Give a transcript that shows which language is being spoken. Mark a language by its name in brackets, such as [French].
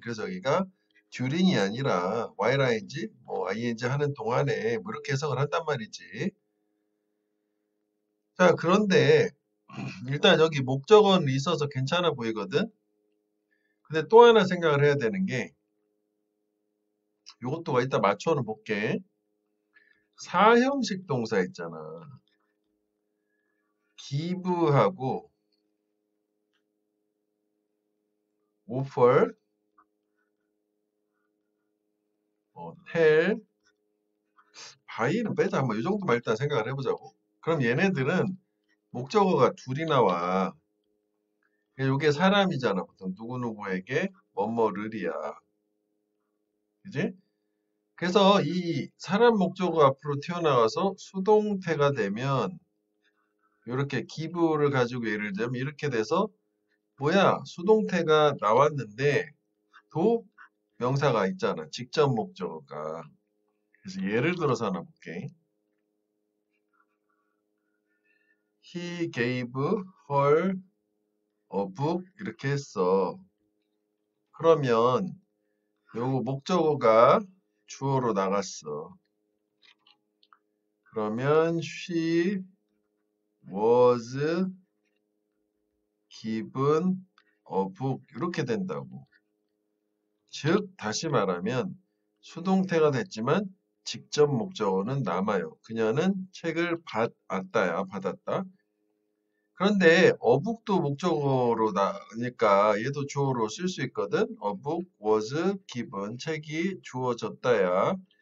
[Korean] 그래서 여기가 during이 아니라 while ing, 뭐 ing 하는 동안에 뭐 이렇게 해석을 한단 말이지. 자, 그런데 일단 여기 목적어는 있어서 괜찮아 보이거든. 근데 또 하나 생각을 해야 되는 게 요것도 이따 맞춰는 볼게. 사형식 동사 있잖아. give하고 offer, tell, buy는 빼자. 한번 이 정도만 일단 생각을 해보자고. 그럼 얘네들은 목적어가 둘이 나와. 이게 사람이잖아. 보통 누구누구에게 뭐뭐를이야. 그지? 그래서 이 사람 목적어 앞으로 튀어나와서 수동태가 되면 이렇게 give를 가지고 예를 들면 이렇게 돼서 뭐야? 수동태가 나왔는데 도 명사가 있잖아. 직접 목적어가. 그래서 예를 들어서 하나 볼게. [English] He gave her a book [Korean] 이렇게 했어. 그러면 요거 목적어가 주어로 나갔어. [English] 그러면 she was given a book [Korean] 이렇게 된다고. 즉 다시 말하면 수동태가 됐지만 직접 목적어는 남아요. 그녀는 책을 받았다. 그런데 어북도 목적어로 나니까 얘도 주어로 쓸 수 있거든. 어북 [English] was given [Korean] 책이 주어졌다야.